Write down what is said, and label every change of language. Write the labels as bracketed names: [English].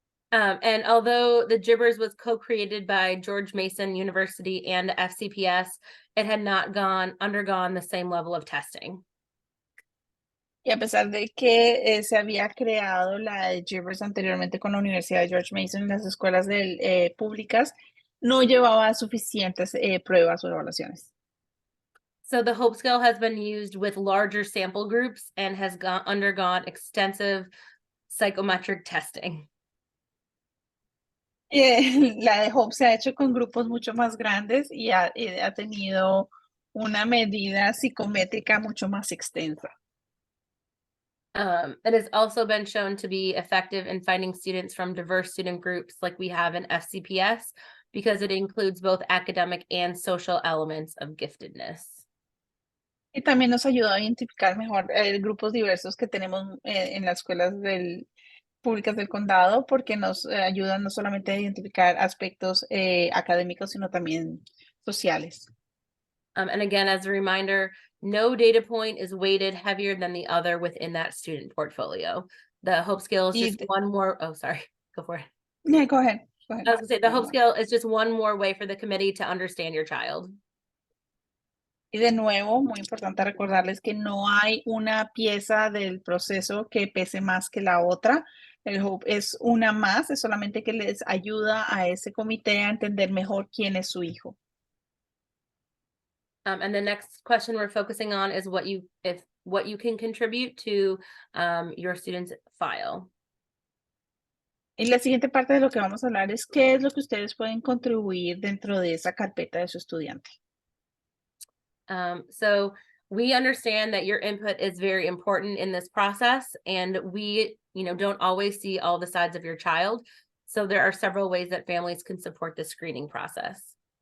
[English] And although the Gibbers was co-created by George Mason University and FCPS, it had not undergone the same level of testing. [Spanish] Y a pesar de que se había creado la de Gibbers anteriormente con la Universidad de George Mason en las escuelas públicas, no llevaba suficientes pruebas o evaluaciones. [English] So the Hope Scale has been used with larger sample groups and has undergone extensive psychometric testing. [Spanish] La de Hope se ha hecho con grupos mucho más grandes y ha tenido una medida psicométrica mucho más extensa. [English] It has also been shown to be effective in finding students from diverse student groups like we have in FCPS because it includes both academic and social elements of giftedness. [Spanish] Y también nos ayuda a identificar mejor grupos diversos que tenemos en las escuelas públicas del condado, porque nos ayudan no solamente a identificar aspectos académicos, sino también sociales. [English] And again, as a reminder, no data point is weighted heavier than the other within that student portfolio. The Hope Scale is just one more, oh, sorry, go for it. Yeah, go ahead. Go ahead. I was gonna say, the Hope Scale is just one more way for the committee to understand your child. [Spanish] Y de nuevo, muy importante recordarles que no hay una pieza del proceso que pese más que la otra. El Hope es una más, es solamente que les ayuda a ese comité a entender mejor quién es su hijo. [English] And the next question we're focusing on is what you can contribute to your student's file. [Spanish] Y la siguiente parte de lo que vamos a hablar es qué es lo que ustedes pueden contribuir dentro de esa carpeta de su estudiante. [English] So we understand that your input is very important in this process, and we, don't always see all the sides of your child. So there are several ways that families can support the screening process.